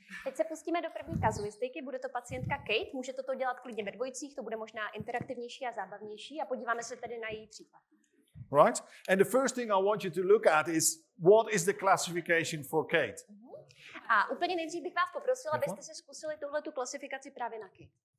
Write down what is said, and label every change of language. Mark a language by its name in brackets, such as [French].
[Czech] Teď se pustíme do první kazuistiky, bude to pacientka Kate, můžete to dělat klidně ve dvojicích, to bude možná interaktivnější a zábavnější a podíváme se tedy na její případ. [English] Right? And the first thing I want you to look at is what is the classification for Kate? [Czech] A úplně nejdřív bych vás poprosil, abyste si zkusili tuhletu klasifikaci právě na Kate.